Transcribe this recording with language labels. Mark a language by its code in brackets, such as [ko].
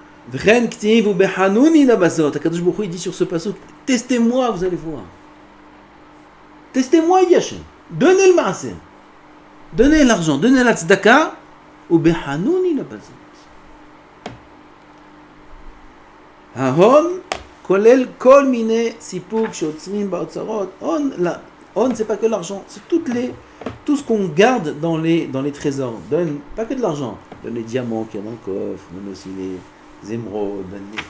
[he] וכן כתיב ובחנוני לבזות, הקדוש ברוך הוא [fr] dit sur ce pasuk, testez-moi, vous allez voir. Testez-moi, Yashem. Donnez le maaser. Donnez l'argent, donnez la tzedaka, [he] ובחנוני לבזות. ההון כולל כל מיני סיפוק שעוצרים באוצרות. [fr] הון c'est pas que l'argent, c'est tout ce qu'on garde dans les trésors. Donne pas que de l'argent, donne les diamants qu'il y a dans le coffre, donne aussi les émeraudes, donne.